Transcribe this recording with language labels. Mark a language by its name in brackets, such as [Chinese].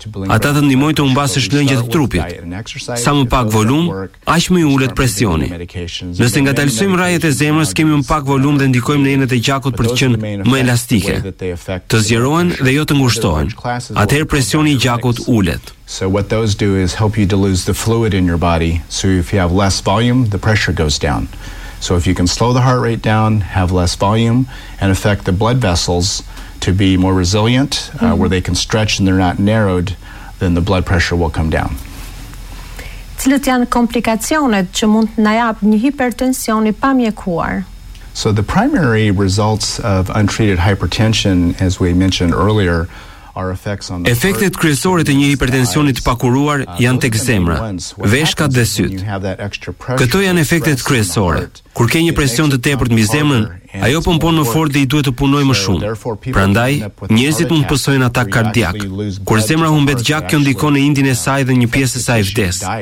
[Albanian] Ata të ndihmojnë të humbasësh lëngjet e trupit. Sa më pak volum, aq më i ulet presioni. Nëse ngatalsojmë rrahjet e zemrës, kemi më pak volum dhe ndikojmë në enët e gjakut për të qenë më elastike. Të zgjerohen dhe jo të ngushtohen. Atëherë presioni i gjakut ulet. [English] So what those do is help you to lose the fluid in your body, so if you have less volume, the pressure goes down. So if you can slow the heart rate down, have less volume, and affect the blood vessels to be more resilient, where they can stretch and they're not narrowed, then the blood pressure will come down. [Albanian] Cilat janë komplikacionet që mund të na jap një hipertensioni pa mjekuar? [English] So the primary results of untreated hypertension, as we mentioned earlier, [Albanian] efektet kryesore të një hipertensioni të pakuruar janë tek zemra, veshkat dhe sytë. Këto janë efektet kryesore. Kur ke një presion të tepërt mbi zemrën, ajo pompon më fort dhe i duhet të punojë më shumë. Prandaj, njerëzit mund të pësojnë atak kardiak. Kur zemra humbet gjak, kjo ndikon në indin e saj dhe një pjesë e saj vdes.